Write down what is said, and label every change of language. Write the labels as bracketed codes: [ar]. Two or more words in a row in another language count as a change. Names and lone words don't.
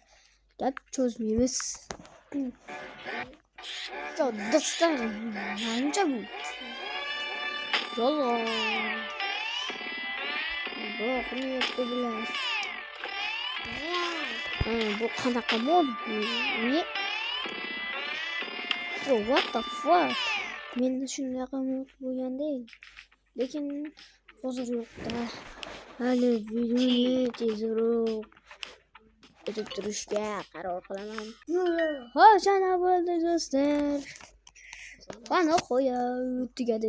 [uz] Gap cho'zmaymiz. Do'stlar, menimcha bu yolg'on. Bu qanday bilan? Bu qanaqa mod? [en] What the fuck? [uz] Menda shunaqa mod bo'lgandek. Lekin hozir yo'q-da. Hali videoni tezroq bitirishga qaror qilaman. Xo'sh, ana bo'ldi do'stlar. Qani qo'ya tugadi.